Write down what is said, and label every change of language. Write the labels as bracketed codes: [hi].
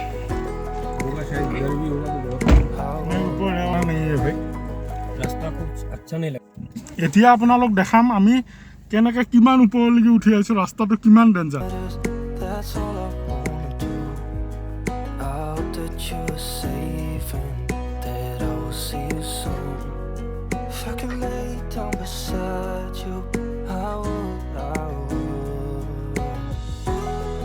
[hi] होगा शायद इधर भी होगा तो बहुत ऊपर नहीं है भाई रास्ता कुछ अच्छा नहीं लगा [as] এতিয়া আপোনালোক দেখাম আমি কেনেকৈ কিমান ওপৰলৈকে উঠি আহিছোঁ ৰাস্তাটো কিমান danger [en] That's all I wanna do. I hope that you're safe and that I will see you soon. If I could lay down beside you, I would. I would.